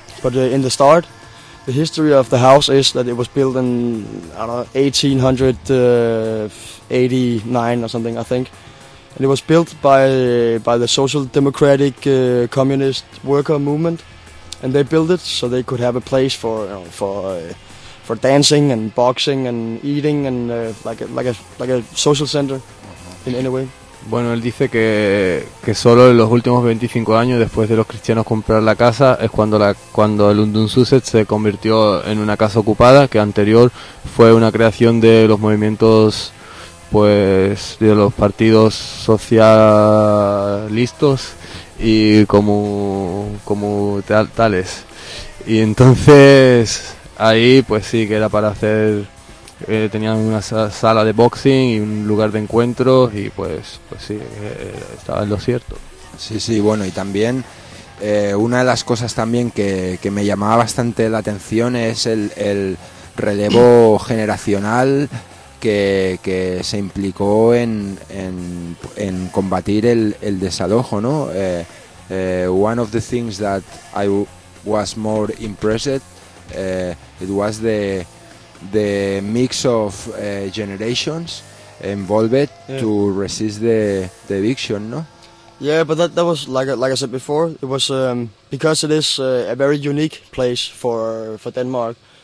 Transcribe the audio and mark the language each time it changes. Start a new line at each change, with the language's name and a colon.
English: But in the start, the history of the house is that it was built in, I don't know, 1889 or something, I think, and it was built by the social democratic communist worker movement, and they built it so they could have a place for, you know, for dancing and boxing and eating and like a social center in any way.
Spanish: Bueno, él dice que solo en los últimos 25 años, después de los cristianos comprar la casa, es cuando el Undunzuset se convirtió en una casa ocupada, que anterior fue una creación de los movimientos, pues, de los partidos socialistas y como tales. Y entonces ahí, pues sí, que era para hacer, tenían una sala de boxing y un lugar de encuentro, y pues sí, estaba en lo cierto. Sí, sí, bueno, y también una de las cosas también que me llamaba bastante la atención es el relevo generacional que se implicó en combatir el desalojo, ¿no?
English: One of the things that I was more impressed it was the mix of generations involved, yeah, to resist the eviction, no? Yeah, but that was like I said before, it was because it is a very unique place for Denmark.